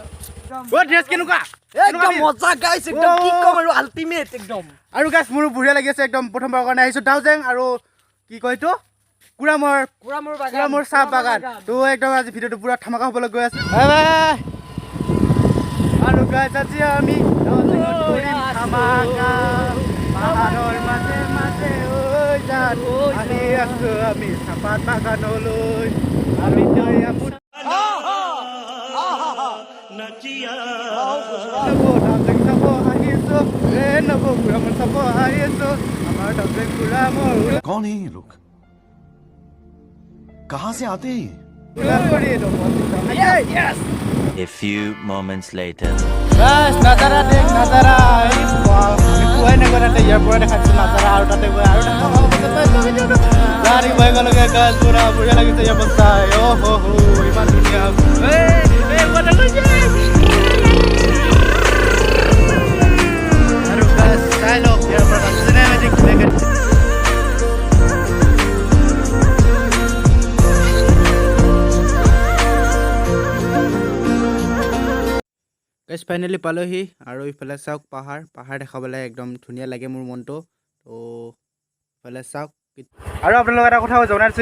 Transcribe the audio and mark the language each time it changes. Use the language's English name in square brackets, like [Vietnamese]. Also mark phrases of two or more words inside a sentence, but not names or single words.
[Assamese] আৰু গাইছ মোৰো বঢ়িয়া লাগি আছে একদম প্ৰথমবাৰৰ কাৰণে আহিছোঁ ডাউজেং আৰু কি কয় এইটো কুৰামূৰ চাহ বাগান তো একদম আজি ভিডিঅ'টো [Hindi] पूरा धमाका [Assamese] হ'বলৈ গৈ আছে আৰু গাইছ আজি আমি আমি চাহপাত বাগানলৈ আমি [Hindi] कौन है ये लोग कहाँ से आते हैं [English] A few moments later. [Assamese] গাইছ [Hindi] नज़ारा देख नज़ारा [Assamese] এই আমি কোৱাই নাই তাতে ইয়াৰ পৰা দেখাইছোঁ নাজাৰা আৰু তাতে গৈ আৰু গাড়ী বহি গ'লগৈ গাছ [Hindi] पूरा बढ़िया [Assamese] লাগিছে ইয়াৰ পৰা চাই অ' হ ইমান ধুনীয়া আৰু গাছ চাই লওক ইয়াৰ পৰা [English] cinematic guys finally [Assamese] পালোহি আৰু ইফালে চাওক পাহাৰ দেখাবলৈ একদম ধুনীয়া লাগে মোৰ মনটো তো ইফালে চাওক আৰু আপোনালোক এটা কথা জনাইছোঁ